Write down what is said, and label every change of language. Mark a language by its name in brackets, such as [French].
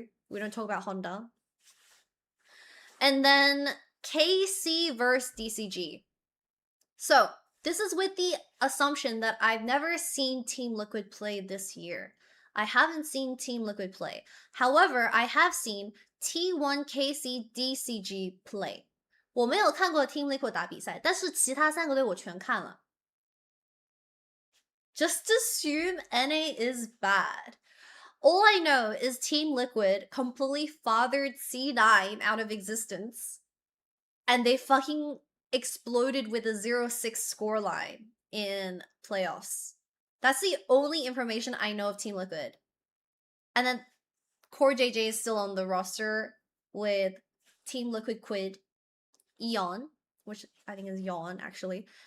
[English] We don't talk about Honda. And then KC versus DCG. So, this is with the assumption that I've never seen Team Liquid play this year. I haven't seen Team Liquid play. However, I have seen T1 KC DCG play. [Chinese] 我没有看过 Team Liquid 打比赛，但是其他3个队我全看了。 [English] Just assume NA is bad. All I know is Team Liquid completely fathered C9 out of existence. And they fucking exploded with a 0-6 scoreline in playoffs. That's the only information I know of Team Liquid. And then Core JJ is still on the roster with Team Liquid Quid, Eon, which I think is Yawn actually.